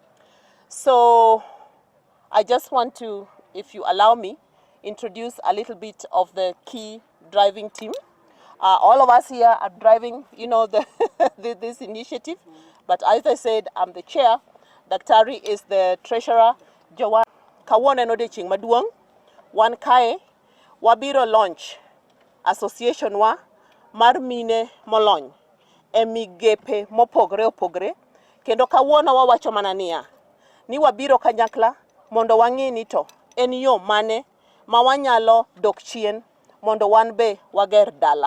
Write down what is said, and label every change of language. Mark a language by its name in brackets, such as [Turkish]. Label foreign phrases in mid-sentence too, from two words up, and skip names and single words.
[English] So I just want to, if you allow me, introduce a little bit of the key driving team. All of us here are driving, you know, this initiative. But as I said, I'm the chair. Daktari is the treasurer. [Luo (Kenya and Tanzania)] Jawan Kawone no de ching maduong. Wan kae wabiro [English] launch association [Luo (Kenya and Tanzania)] wa mar mine molony e migepe mopogre opogre. Kendo kawuono wawacho mana niya, ni wabiro kanyakla mondo wang'i ni to en yo mane ma wanyalo dok chien mondo wan be wager dala.